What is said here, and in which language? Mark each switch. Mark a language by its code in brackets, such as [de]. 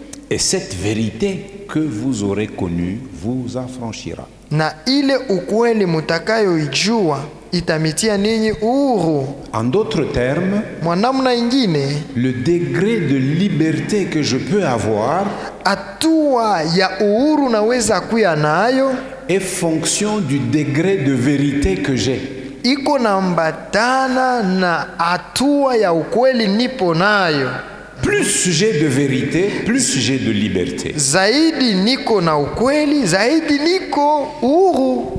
[fr] Et cette vérité que vous aurez connue vous affranchira. [sw] na ile ukweli mutakayoijua itamitia ninyi uhuru. [fr] En d'autres termes, [sw] Mwanamna ingine, [fr] le degré de liberté que je peux avoir [sw] hatua ya uhuru naweza kuya nayo [fr] est fonction du degré de vérité que j'ai. [sw] iko nambatana na hatua ya ukweli nipo nayo. [fr] Plus j'ai de vérité, plus j'ai de liberté. [sw] Zaidi niko na ukweli, zaidi niko uhuru.